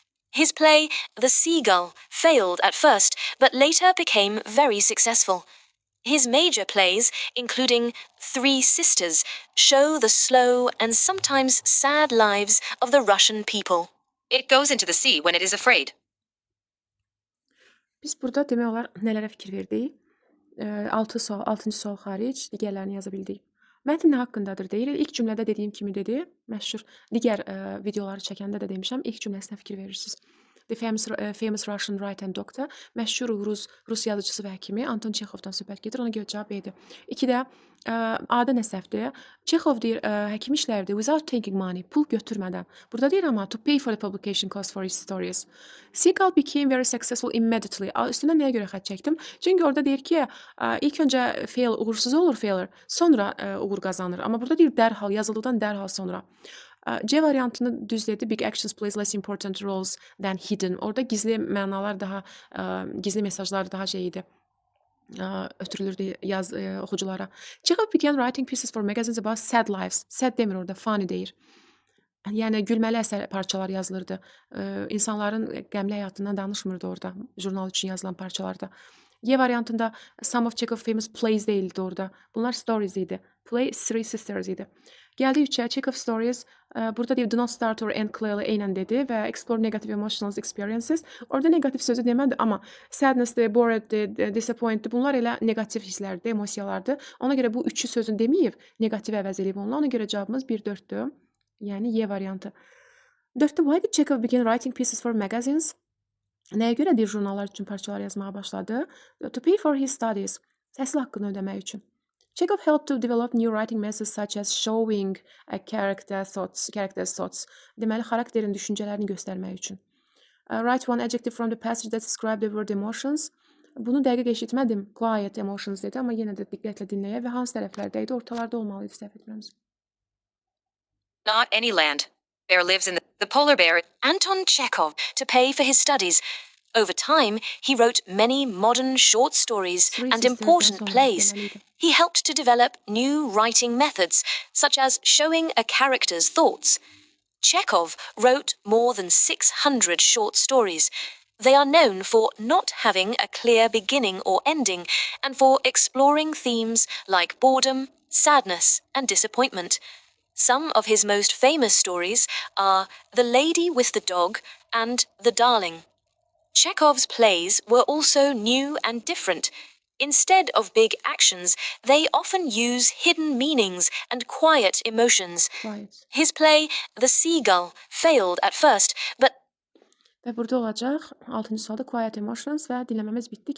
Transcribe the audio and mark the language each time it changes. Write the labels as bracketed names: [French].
[English] His play, The Seagull, failed at first, but later became very successful. His major plays, including Three Sisters, show the slow and sometimes sad lives of the Russian people. It goes into the sea when it is afraid. [Azerbaijani] Biz burada demək olar nələrə fikir verdik? 6-cı sual xaric digərlərini yaza bildik. Mətn nə haqqındadır deyir. İlk cümlədə dediyim kimi dedi, məşhur digər videoları çəkəndə də demişəm, ilk cümləsinə fikir verirsiniz. [English] The famous Russian writer and doctor, [Azerbaijani] məşhur Rus yazıcısı və həkimi Anton Chekhovdan söhbət gedir. Ona görə cavab B-dir. 2-də A-da nə səhvdir? Chekhov deyir, həkim işlərdir [English] without taking money, [Azerbaijani] pul götürmədən. Burada deyir amma [English] to pay for the publication cost for his stories. Seagull became very successful immediately. [Azerbaijani] Üstündən nəyə görə xətt çəkdim? Çünki orada deyir ki, ilk öncə fail uğursuz olur, failure, sonra uğur qazanır. Amma burada deyir dərhal, yazıldıqdan dərhal sonra. C variantını düz dedi. [English] Big actions plays less important roles than hidden. [Azerbaijani] Orada gizli mənalar daha, gizli mesajlar daha şey idi. Ötürülürdü oxuculara. [English] Chekhov began writing pieces for magazines about sad lives. [Azerbaijani] Sad demir orada, funny deyir. Yəni gülməli əsər parçalar yazılırdı. İnsanların qəmli həyatından danışmırdı orada, jurnal üçün yazılan parçalarda. Y variantında [English] some of Chekhov's famous plays [Azerbaijani] deyildi orada. Bunlar stories idi. Play Three Sisters idi. Gəldi 3-ə, Chekhov stories. Burada deyib [English] do not start or end clearly [Azerbaijani] eynən dedi və [English] explore negative emotional experiences. [Azerbaijani] Orada negativ sözü demədi, amma sadness-dir, boreddir, disappointdir. Bunlar elə negativ hisslərdir, emosiyalardır. Ona görə bu üçü sözün deməyib, negativ əvəz eləyib onunla. Ona görə cavabımız 1-4-dür. Yəni Y variantı. 4-də [English] why did Chekhov begin writing pieces for magazines? [Azerbaijani] Nəyə görə deyir jurnallar üçün parçalar yazmağa başladı? [English] To pay for his studies. [Azerbaijani] Təhsil haqqını ödəmək üçün. [English] Chekhov helped to develop new writing methods such as showing a character's thoughts. [Azerbaijani] Deməli, xarakterin düşüncələrini göstərmək üçün. [English] Write one adjective from the passage that describe the word emotions. [Azerbaijani] Bunu dəqiq eşitmədim. Quiet emotions dedi, amma yenə də diqqətlə dinləyə və hansı tərəflərdə idi? Ortalarda olmalıydı, səhv etmirəmsə. [English] Not any land. Bear lives in the polar bear. Anton Chekhov to pay for his studies. Over time, he wrote many modern short stories and important plays. He helped to develop new writing methods, such as showing a character's thoughts. Chekhov wrote more than 600 short stories. They are known for not having a clear beginning or ending and for exploring themes like boredom, sadness, and disappointment. Some of his most famous stories are The Lady with the Dog and The Darling. Chekhov's plays were also new and different. Instead of big actions, they often use hidden meanings and quiet emotions. His play, The Seagull, failed at first, but [Azerbaijani] Və burada olacaq 6-cı sualda quiet emotions və dinləməmiz bitdi.